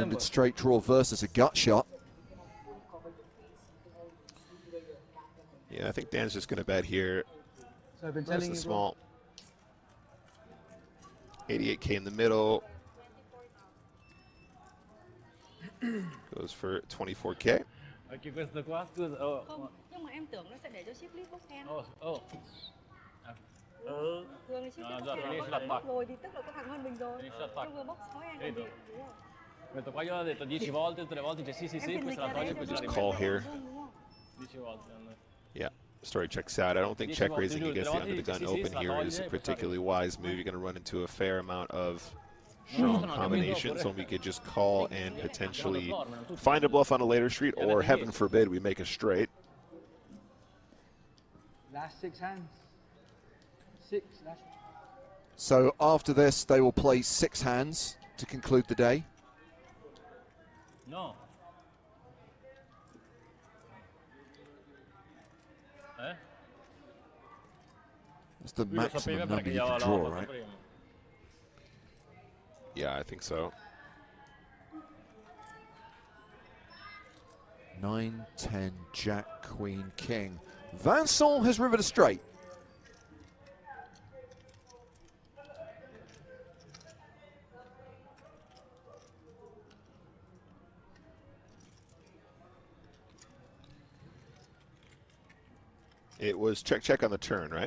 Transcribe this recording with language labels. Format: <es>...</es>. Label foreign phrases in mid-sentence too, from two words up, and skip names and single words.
<en>open-ended straight draw versus a gut shot. Yeah, I think Dan's just going to bet here. So I've been There's telling the you. small. 88K in the middle. Goes for 24K.</en> <it>Okay, questo qua, scusa.</it> <vi>Không, nhưng mà em tưởng nó sẽ để cho ship list bốc ten. Thường thì ship list bốc ten rồi thì tức là có thằng hơn mình rồi. Em vừa bốc 6 em thì đúng rồi.</vi> <it>Questo qua io l'ho detto 10 volte, tutte le volte dice sì, questa la toglie e questa la</it> <en>Just</en> <it>rimetti.</it> <en>call here.</en> <it>10 volte.</it> <en>Yeah, story checks out. I don't think check raising against the under the gun open here is a particularly wise move. You're going to run into a fair amount of strong combinations when we could just call and potentially find a bluff on a later street, or heaven forbid we make a straight. Last 6 hands. 6. Last. So after this, they will play 6 hands to conclude the day. No. Eh? It's the</en> <it>Lui lo</it> <en>maximum</en> <it>sapeva</it> <en>number</en> <it>perché</it> <en>you can</en> <it>gliel'aveva</it> <en>draw,</en> <it>fatto</it> <en>right?</en> <it>prima.</it> <en>Yeah, I think so. 9, 10, Jack, Queen, King. Vincent has rivered a straight. It was check on the turn, right?</en>